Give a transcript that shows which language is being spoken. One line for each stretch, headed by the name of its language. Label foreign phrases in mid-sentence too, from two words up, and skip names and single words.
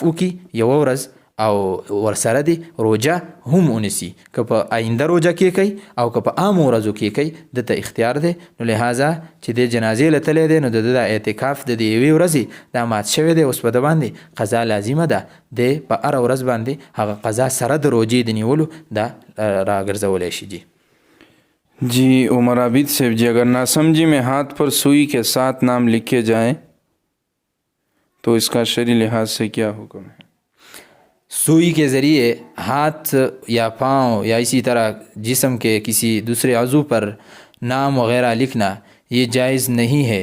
Pashto: وکړي یوه ورځ او ورسره دی روژه هم ونیسي، که په آینده روژه کې کوي او که په عامو ورځو کې کوي دته اختیار دی، نو لہذا چې د جنازې له تلی دی نو د د اعتکاف د دې یوې ورځې دا مات شوی دی، اوس په ده باندې قضا لازمه ده، دی په هره ورځ باندې هغه قضا سره د روژې د نیولو دا راګرځولی شي.
Urdu: جی عمر عابد صاحب جی اگر ناسمجھی میں ہاتھ پر سوئی کے 7 نام لکھے جائیں تو اس کا شرعی لحاظ سے کیا حکم ہے؟ سوئی کے ذریعے ہاتھ یا پاؤں یا اسی طرح جسم کے کسی دوسرے عضو پر نام وغیرہ لکھنا یہ جائز نہیں ہے.